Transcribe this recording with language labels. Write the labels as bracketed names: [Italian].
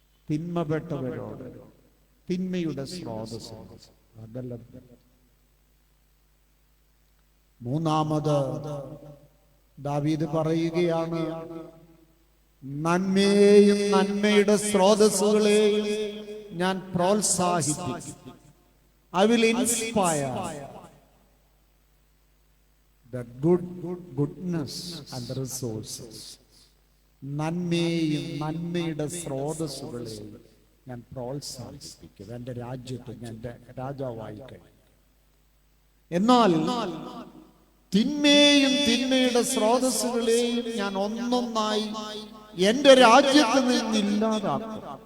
[Malayalam] തിന്മപ്പെട്ടവരോട്, തിന്മയുടെ സ്രോതസ് അകലം. മൂന്നാമത് ദാവീദ് പറയുകയാണ്, നന്മയെയും നന്മയുടെ സ്രോതസ്സുകളെയും ഞാൻ പ്രോത്സാഹിപ്പിക്കും. [English] I will inspire the goodness and the resources. [Malayalam] നന്മയെയും നന്മയുടെ സ്രോതസ്സുകളെയും ഞാൻ പ്രോത്സാഹിപ്പിക്കും എൻ്റെ രാജ്യത്ത് ഞാൻ രാജാവായി കഴിഞ്ഞു. എന്നാൽ തിന്മയെയും തിന്മയുടെ സ്രോതസ്സുകളെയും ഞാൻ ഒന്നൊന്നായി എൻ്റെ രാജ്യത്ത് നിന്നില്ലാതാക്കും.